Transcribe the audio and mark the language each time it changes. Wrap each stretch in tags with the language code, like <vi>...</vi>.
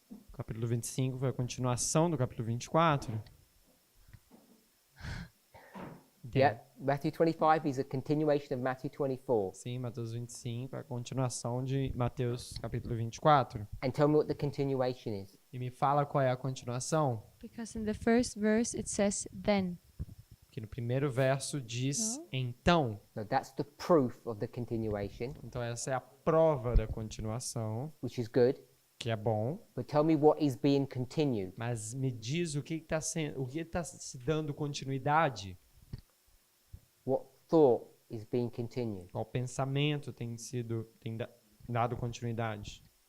<pt>O capítulo 25 foi a continuação do capítulo 24.</pt> <en>Yeah, Matthew 25 is a continuation of Matthew 24.</en> <pt>Sim, Mateus 25 é a continuação de Mateus capítulo 24.</pt> <en>And tell me what the continuation is.</en> <pt>E me fala qual é a continuação.</pt> <en>Because in the first verse it says then.</en> <pt>Que no primeiro verso diz Não. então.</pt> <en>No, that's the proof of the continuation,</en> <pt>Então essa é a prova da continuação,</pt> <en>which is good.</en> <pt>que é bom.</pt> <en>But tell me what is being continued.</en> <pt>Mas me diz o que está sendo, o que está se dando continuidade?</pt> <en>What thought is being continued?</en> <pt>Qual pensamento tem dado continuidade?</pt>